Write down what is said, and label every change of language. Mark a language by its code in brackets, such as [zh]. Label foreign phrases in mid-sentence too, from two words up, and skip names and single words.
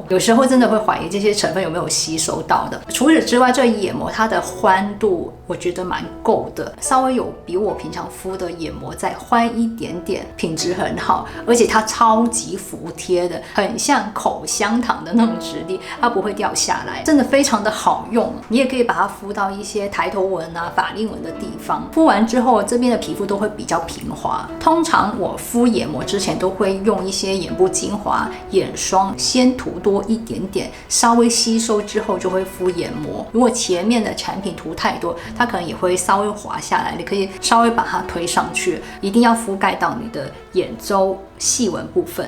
[zh] 有時候真的會懷疑這些成分有沒有吸收到的。除此之外，這個眼膜它的寬度我覺得蠻夠的，稍微有比我平常敷的眼膜再寬一點點，品質很好，而且它超級服帖的，很像口香糖的那種質地，它不會掉下來，真的非常的好用。你也可以把它敷到一些抬頭紋啊、法令紋的地方，敷完之後，這邊的皮膚都會比較平滑。通常我敷眼膜之前都會用一些眼部精華、眼霜，先塗多一點點，稍微吸收之後就會敷眼膜。如果前面的產品塗太多，它可能也會稍微滑下來，你可以稍微把它推上去，一定要覆蓋到你的眼周細紋部分。